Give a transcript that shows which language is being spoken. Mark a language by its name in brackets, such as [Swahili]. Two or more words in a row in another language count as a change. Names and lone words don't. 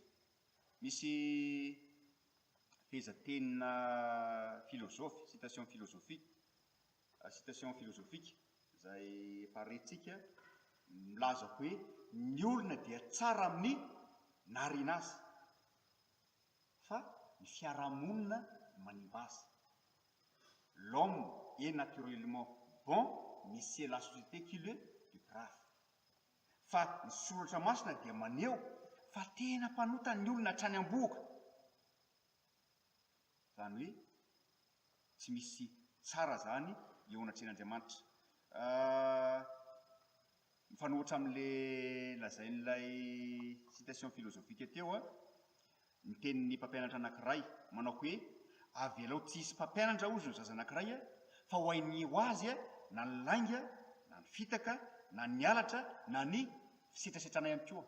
[Malagasy] Misy fehezantenina filozofy, [French] citation philosophique [Malagasy] izay efa rehintsika, milaza hoe ny olona dia tsara amin'ny nariana azy, fa ny fiarahamonina manimba azy. [French] L'homme est naturellement bon, mais c'est la société qui le déprave. [Malagasy] Fa ny soratra masina dia maneho fa tena mpanota ny olona hatrany am-boaka. Zany hoe tsy misy tsara zany eo anatrehan'Andriamanitra. Mifanohitra amin'ilay lazain'ilay [French] citation philosophique [Malagasy] teo ny tenin'ny mpampianatra anankiray manao hoe avelao tsy hisy mpampianatra ozy ny zaza anankiray fa ho hainy ho azy na ny lainga na ny fitaka na ny alatra na ny fisitrasetrana ihany koa.